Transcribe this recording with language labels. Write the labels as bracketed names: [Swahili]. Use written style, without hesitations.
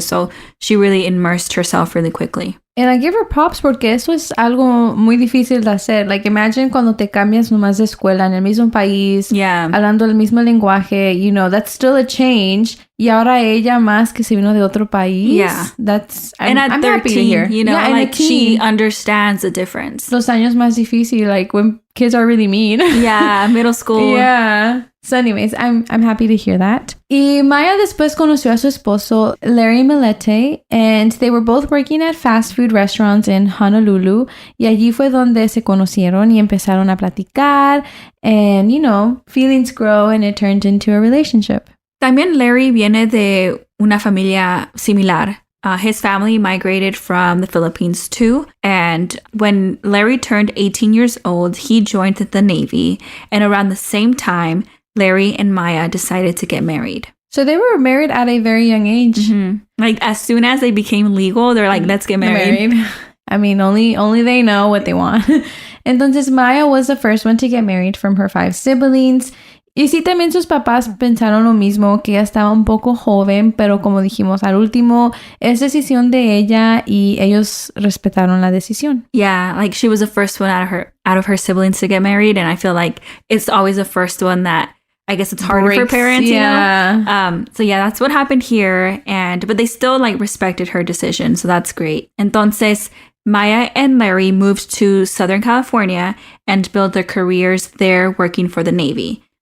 [English] So she really immersed herself really quickly. And I give her props [Spanish] porque eso es algo muy difícil de hacer. [English] Like, imagine [Spanish] cuando te cambias nomás de escuela en el mismo país, hablando el mismo lenguaje, [English] you know, that's still a change. [Spanish] Y ahora ella más que se vino de otro país. [English] Yeah. I'm happy to hear. You know, like she understands the difference. [Spanish] Los años más difícil, [English] like when kids are really mean. Yeah, middle school. Yeah. So anyways, I'm happy to hear that. [Spanish] Y Maya después conoció a su esposo, [English] Larry Millete, and they were both working at fast food restaurants in Honolulu. [Spanish] Y allí fue donde se conocieron y empezaron a platicar. [English] And, you know, feelings grow and it turned into a relationship. [Spanish] También Larry viene de una familia similar. [English] His family migrated from the Philippines too. And when Larry turned 18 years old, he joined the Navy. And around the same time, Larry and Maya decided to get married. So they were married at a very young age. Mm-hmm. Like as soon as they became legal, they're like, let's get married. I mean, only they know what they want. Entonces Maya was the first one to get married from her 5 siblings. [Spanish] Y sí, también sus papás pensaron lo mismo, que ella estaba un poco joven, pero como dijimos, al último es decisión de ella y ellos respetaron la decisión. [English] Yeah, like she was the first one out of her siblings to get married, and I feel like it's always the first one that I guess it's harder for parents, you know? So yeah, that's what happened here, but they still like respected her decision, so that's great. Entonces, Maya and Larry moved to Southern California and built their careers there working for the Navy.